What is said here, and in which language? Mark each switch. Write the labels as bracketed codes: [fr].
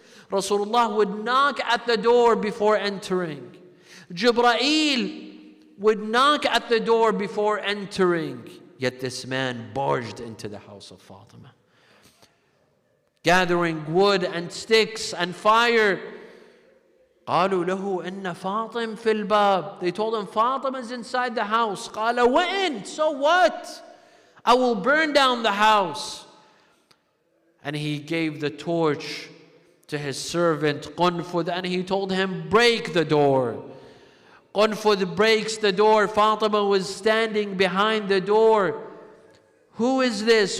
[en] Rasulullah would knock at the door before entering. Jibreel would knock at the door before entering. Yet this man barged into the house of Fatima, gathering wood and sticks and fire. [ar] قالوا له إن فاطم في الباب. [en] They told him, Fatima is inside the house. [ar] قال وإن? [en] So what? I will burn down the house. And he gave the torch to his servant Qunfud, and he told him, break the door. Qunfud breaks the door. Fatima was standing behind the door. Who is this?